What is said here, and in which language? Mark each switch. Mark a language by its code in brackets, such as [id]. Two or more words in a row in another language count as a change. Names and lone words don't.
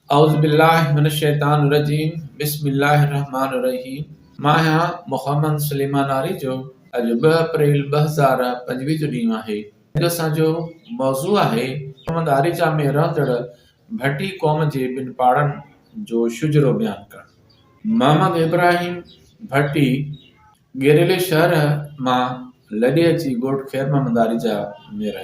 [ar] أعوذ بالله من الشيطان الرجيم بسم الله الرحمن الرحيم. [sd] मां आहियां मोहम्मद सुलेमान आरी जो अॼु 2 अप्रैल 2025 जो ॾींहुं आहे। अॼु असांजो मौज़ू आहे मोहम्मद आरीचा में रहंदड़ भट्टी क़ौम जे ॿिनि पाड़नि जो शुजरो बयानु करणु। मोहम्मद इब्राहिम भट्टी गेरेले शहर मां लॾे अची ॻोठ ख़ैर मोहम्मद आरीचा में रहे।